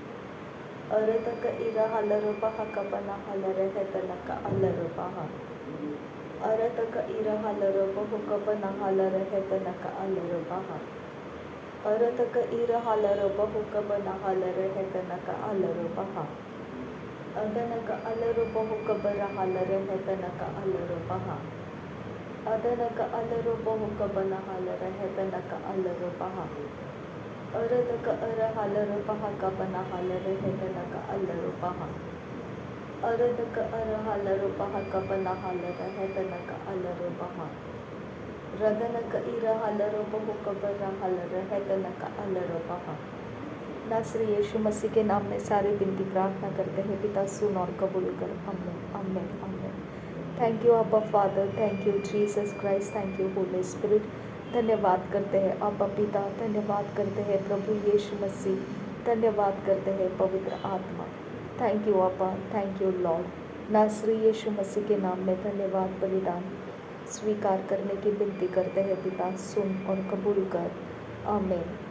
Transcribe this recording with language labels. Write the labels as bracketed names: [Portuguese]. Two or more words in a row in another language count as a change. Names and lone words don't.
[Hindi] Arataka ira halaro baha kabana halare hetanaka alaro baha. Arataka ira halaro baho kabana halare hetanaka alaro baha. Arataka ira halaro baho kabana halare hetanaka alaro baha. Adanaka alaro baho kabara halare hetanaka alaro baha. Adanaka alaro baho kabana halare hetanaka alaro baha. Arataka ara halaro baha kabana halare hetanaka alaro baha. अरदक अरहलर बहा कबला हलर है तनक अलर बहा रदनक इरहलर बहु कबर हलर है तनक अलर बहा। नासरी यीशु मसीह के नाम में सारी विनती प्रार्थना करते हैं, पिता सुन और कबूल कर। [English] Amen amen amen. Thank you Abba Father, thank you Jesus Christ, thank you Holy Spirit. [Hindi] धन्यवाद करते हैं आबा पिता, धन्यवाद करते हैं प्रभु यीशु मसीह, धन्यवाद करते हैं पवित्र आत्मा। [English] Thank you Abba, thank you Lord. [Hindi] नासरी यीशु मसीह के नाम में धन्यवाद बलिदान स्वीकार करने की विनती करते हैं पिता, सुन और कबूल कर।